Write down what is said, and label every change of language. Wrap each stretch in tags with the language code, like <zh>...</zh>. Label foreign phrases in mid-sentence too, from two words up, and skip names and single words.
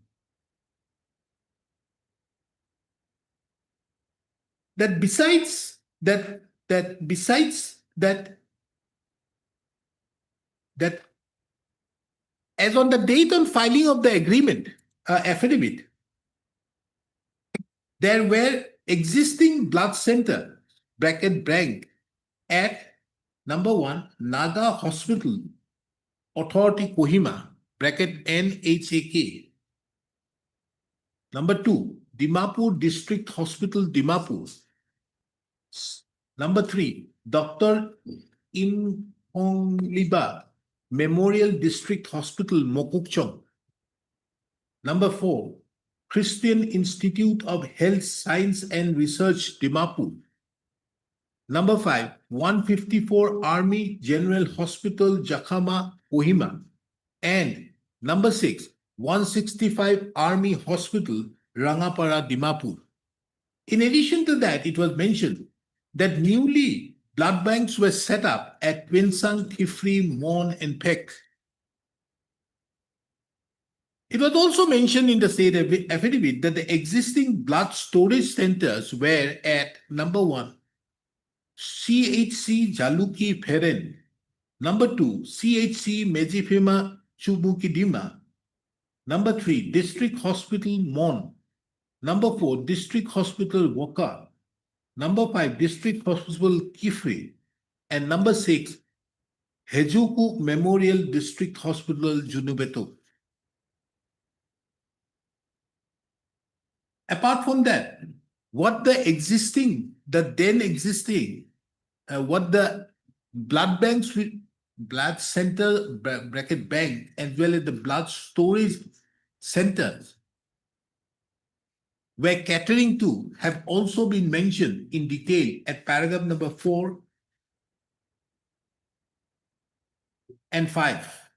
<en>besides that as on the date on filing of the agreement affidavit, there were existing blood center (bank) at number 1 Naga Hospital Authority Kohima (NHAK). Number 2 Dimapur District Hospital Dimapur. Number 3 Dr. Imhongliba Memorial District Hospital Mokokchung. Number 4 Christian Institute of Health Science and Research Dimapur. Number 5 154 Army General Hospital Jakhama Kohima. And number 6 165 Army Hospital Rangapara Dimapur. In addition to that, it was mentioned that newly blood banks were set up at Twinsang, Tifri, Mon, and Pek. It was also mentioned in the state affidavit that the existing blood storage centers were at number 1, CHC Jaluki Peren, number 2, CHC Mejifima Chubukidima, number 3, District Hospital Mon, number 4, District Hospital Woka, number 5, District Hospital Kifri, and number 6, Hejuku Memorial District Hospital Junubeto. Apart from that, what the blood banks, blood center (bank) as well as the blood storage centers were catering to have also been mentioned in detail at paragraph number 4 and 5.</en>